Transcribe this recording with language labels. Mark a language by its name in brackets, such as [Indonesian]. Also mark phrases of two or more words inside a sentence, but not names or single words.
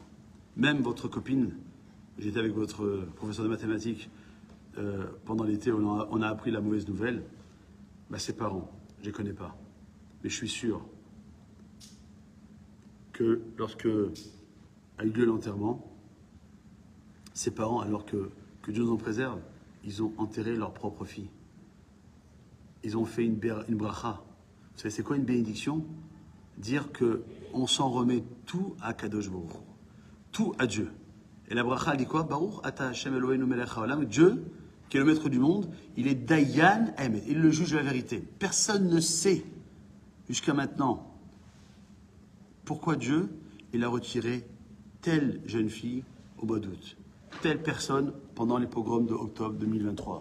[French] Même votre copine, j'étais avec votre professeur de mathématiques pendant l'été, on a appris la mauvaise nouvelle, ses parents, je ne les connais pas, mais je suis sûr que lorsque a eu lieu l'enterrement, ses parents, alors que Dieu nous en préserve, ils ont enterré leur propre fille. Ils ont fait une bracha. Vous savez, c'est quoi une bénédiction? Dire qu'on s'en remet tout à [Hebrew] הקדוש ברוך הוא, [French] tout à Dieu. Et la bracha dit quoi? [Hebrew] ברוך אתה השם אלוהינו מלך העולם. [French] Dieu, qui est le maître du monde, il est [Hebrew] דיין אמת, [French] il le juge de la vérité. Personne ne sait jusqu'à maintenant pourquoi Dieu il a retiré telle jeune fille au mois d'août, telle personne pendant les pogroms de octobre 2023.